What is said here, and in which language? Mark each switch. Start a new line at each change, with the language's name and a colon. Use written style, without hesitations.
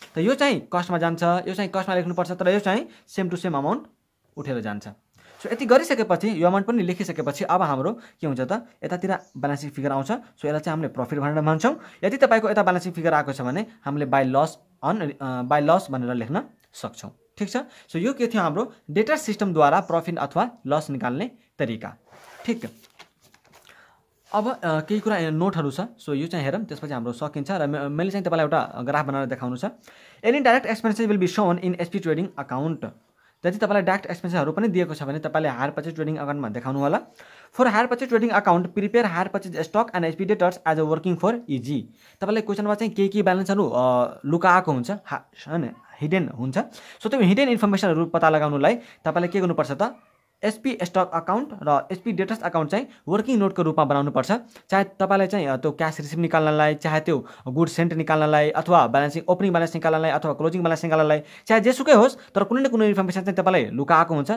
Nepali: त यो चाहिँ कस्टमा जान्छ, यो चाहिँ कस्टमा लेख्नुपर्छ, तर यो चाहिँ सेम टु सेम अमाउन्ट उठेर जान्छ। सो यति गरिसकेपछि यो अमाउन्ट पनि लेखिसकेपछि अब हाम्रो के हुन्छ त यतातिर ब्यालेन्स सिट फिगर आउँछ। सो यसलाई चाहिँ हामीले प्रफिट भनेर भन्छौँ। यदि तपाईँको यता ब्यालेन्स सिट फिगर आएको छ भने हामीले बाई लस भनेर लेख्न सक्छौँ। ठिक छ। सो यो के थियो हाम्रो डेटा सिस्टमद्वारा प्रफिट अथवा लस निकाल्ने तरिका। ठिक, अब केही कुरा नोटहरू छ। सो यो चाहिँ हेरौँ, त्यसपछि हाम्रो सकिन्छ। र मैले चाहिँ तपाईँलाई एउटा ग्राफ बनाएर देखाउनु छ।
English: Any direct expenses will be shown in HP trading account.
Nepali: यदि तपाईँलाई डाइरेक्ट एक्सपेन्सेसहरू पनि दिएको छ भने तपाईँले हायर पर्चेज ट्रेडिङ अकाउन्टमा देखाउनु होला।
English: For hire purchase trading account prepare hire purchase stock and HP debtors as a working for easy.
Nepali: तपाईँले क्वेसनमा चाहिँ के ब्यालेन्सहरू लुकाएको हुन्छ, हिडन हुन्छ। सो त्यो हिडन इन्फर्मेसनहरू पत्ता लगाउनुलाई तपाईँले के गर्नुपर्छ त एचपी स्टक अकाउन्ट र एचपी डेटर्स अकाउन्ट चाहिँ वर्किङ नोटको रूपमा बनाउनुपर्छ। चाहे तपाईँलाई चाहिँ त्यो क्यास रिसिभ निकाल्नलाई, चाहे त्यो गुड सेन्ट निकाल्नलाई, अथवा ब्यालेन्सिङ ओपनिङ ब्यालेन्स निकाल्नलाई, अथवा क्लोजिङ ब्यालेन्स निकाल्नलाई, चाहे जेसुकै होस्, तर कुनै न कुनै इन्फर्मेसन चाहिँ तपाईँलाई लुकाएको हुन्छ।